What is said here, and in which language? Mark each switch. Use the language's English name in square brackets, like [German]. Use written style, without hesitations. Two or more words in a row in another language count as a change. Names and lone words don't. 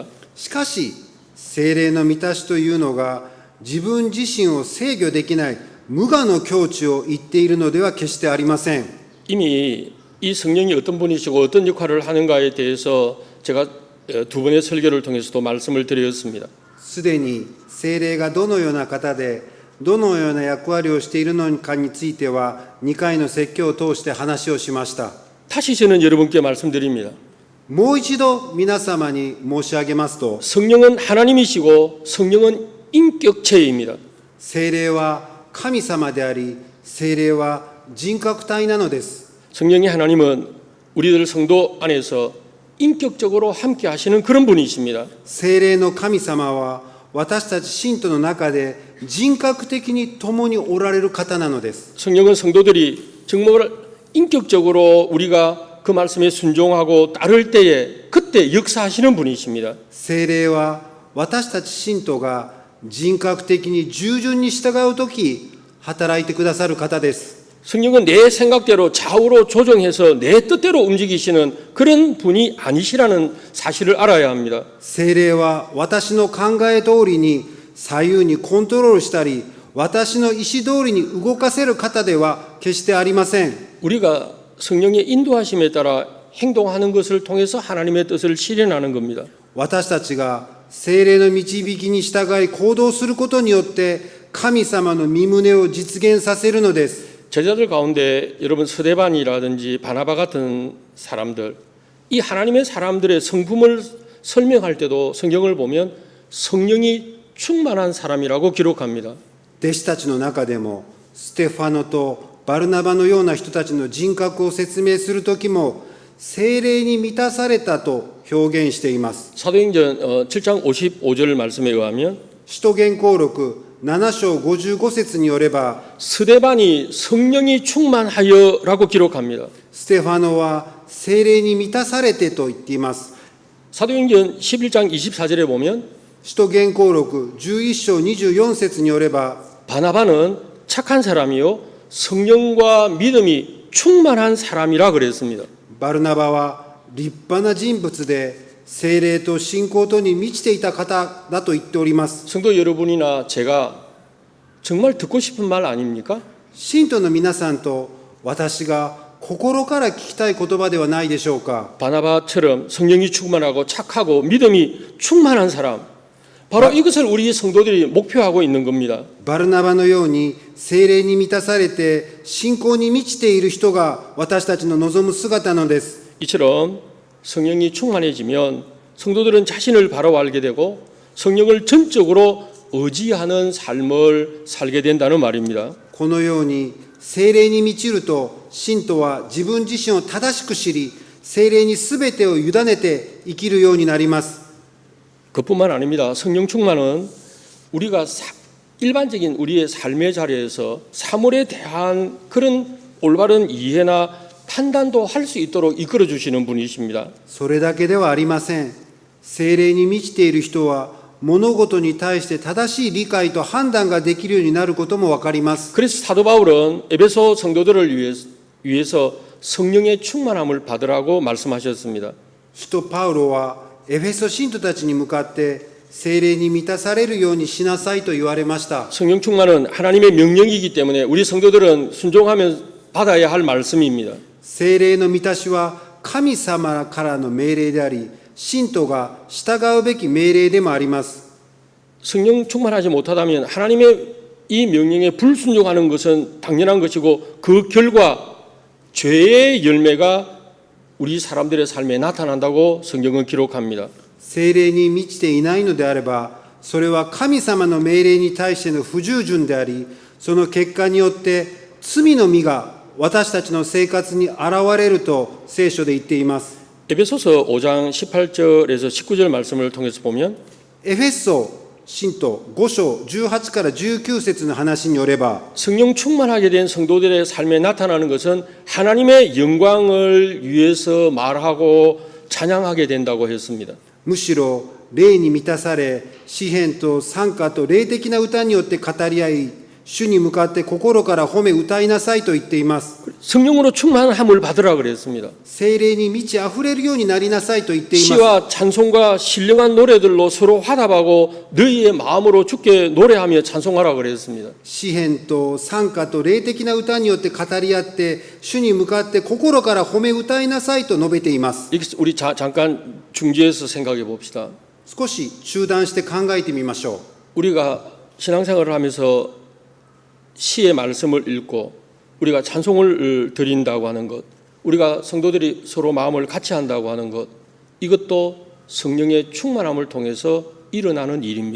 [Japanese] しかし聖霊の満たしというのが自分自身を制御できない無我の境地を言っているのでは決してありません。 [Korean] 이미 이 성령이 어떤 분이시고 어떤 역할을 하는가에 대해서 제가 두 번의 설교를 통해서도 말씀을 드렸습니다. [Japanese] すでに聖霊がどのような方でどのような役割をしているのかについては2回の説教を通して話をしました。 [Korean] 다시 저는 여러분께 말씀드립니다. [Japanese] もう一度皆様に申し上げますと、 [Korean] 성령은 하나님이시고 성령은 인격체입니다. [Japanese] 聖霊は神様であり、聖霊は人格体なのです。 [Korean] 성령의 하나님은 우리들 성도 안에서 인격적으로 함께 하시는 그런 분이십니다. [Japanese] 聖霊の神様は私たち信徒の中で人格的に共におられる方なのです。 [Korean] 성령은 성도들이 정말 인격적으로 우리가 그 말씀에 순종하고 따를 때에 그때 역사하시는 분이십니다. [Japanese] 聖霊は私たち信徒が人格的に従順に従うとき働いてくださる方です。 [Korean] 성령은 내 생각대로 좌우로 조정해서 내 뜻대로 움직이시는 그런 분이 아니시라는 사실을 알아야 합니다. [Japanese] 聖霊は私の考え通りに左右にコントロールしたり、私の意思通りに動かせる方では決してありません。 [Korean] 우리가 성령의 인도하심에 따라 행동하는 것을 통해서 하나님의 뜻을 실현하는 겁니다. [Japanese] 私たちが聖霊の導きに従い行動することによって神様の御胸を実現させるのです。 [Korean] 제자들 가운데 여러분 스데반이라든지 바나바 같은 사람들, 이 하나님의 사람들의 성품을 설명할 때도 성경을 보면 성령이 충만한 사람이라고 기록합니다. [Japanese] 弟子たちの中でもステファノとバルナバのような人たちの人格を説明するときも聖霊に満たされたと表現しています。 [Korean] 사도행전 7장 55절 말씀에 의하면 [Japanese] 使徒言行録 7章55節によれば、 [Korean] 스데반이 성령이 충만하여라고 기록합니다. [Japanese] ステファノは聖霊に満たされてと言っています。 [Korean] 사도행전 11장 24절에 보면 [Japanese] 使徒言行録11章24節によれば、 [Korean] 바나바는 착한 사람이요 성령과 믿음이 충만한 사람이라 그랬습니다. [Japanese] バルナバは立派な人物で、聖霊と信仰とに満ちていた方だと言っております。 [Korean] 성도 여러분이나 제가 정말 듣고 싶은 말 아닙니까? [Japanese] 信徒の皆さんと私が心から聞きたい言葉ではないでしょうか。 [Korean] 바나바처럼 성령이 충만하고 착하고 믿음이 충만한 사람, 바로 이것을 우리 성도들이 목표하고 있는 겁니다. [Japanese] バルナバのように聖霊に満たされて信仰に満ちている人が私たちの望む姿なのです。 [Korean] 이처럼 성령이 충만해지면 성도들은 자신을 바로 알게 되고 성령을 전적으로 의지하는 삶을 살게 된다는 말입니다. [Japanese] このように聖霊に満ちると、信徒は自分自身を正しく知り、聖霊にすべてを委ねて生きるようになります。 [Korean] 그뿐만 아닙니다. 성령 충만은 우리가 일반적인 우리의 삶의 자리에서 사물에 대한 그런 올바른 이해나 판단도 할 수 있도록 이끌어 주시는 분이십니다. [Japanese] それだけではありません。聖霊に満ちている人は物事に対して正しい理解と判断ができるようになることもわかります。 [Korean] 그래서 사도 바울은 에베소 성도들을 위해서 성령의 충만함을 받으라고 말씀하셨습니다. [Japanese] 使徒パウロはエフェソ信徒たちに向かって聖霊に満たされるようにしなさいと言われました。 [Korean] 성령 충만은 하나님의 명령이기 때문에 우리 성도들은 순종하면 받아야 할 말씀입니다. [Japanese] 聖霊の満たしは神様からの命令であり、信徒が従うべき命令でもあります。 [Korean] 성령 충만하지 못하다면 하나님의 이 명령에 불순종하는 것은 당연한 것이고 그 결과 죄의 열매가 우리 사람들의 삶에 나타난다고 성경은 기록합니다. [Japanese] 聖霊に満ちていないのであれば、それは神様の命令に対しての不従順であり、その結果によって罪の実が私たちの生活に現れると聖書で言っています。 [Korean] 에베소서 5장 18절에서 19절 말씀을 통해서 보면 [Japanese] エフェソ信徒5章18から19節の話によれば、 [Korean] 성령 충만하게 된 성도들의 삶에 나타나는 것은 하나님의 영광을 위해서 말하고 찬양하게 된다고 했습니다. [Japanese] むしろ霊に満たされ、詩篇と賛歌と霊的な歌によって語り合い、主に向かって心から褒め歌いなさいと言っています。 [Korean] 성령으로 충만함을 받으라 그랬습니다. [Japanese] 聖霊に満ち溢れるようになりなさいと言っています。 [Korean] 시와 찬송과 신령한 노래들로 서로 화답하고 너희의 마음으로 주께 노래하며 찬송하라 그랬습니다. [Japanese] 詩篇と賛歌と霊的な歌によって語り合って、主に向かって心から褒め歌いなさいと述べています。 [Korean] 우리 잠깐 중지해서 생각해 봅시다. [Japanese] 少し中断して考えてみましょう。 [Korean] 우리가 신앙생활을 하면서 시의 말씀을 읽고 우리가 찬송을 드린다고 하는 것, 우리가 성도들이 서로 마음을 같이 한다고 하는 것, 이것도 성령의 충만함을 통해서 일어나는 일입니다.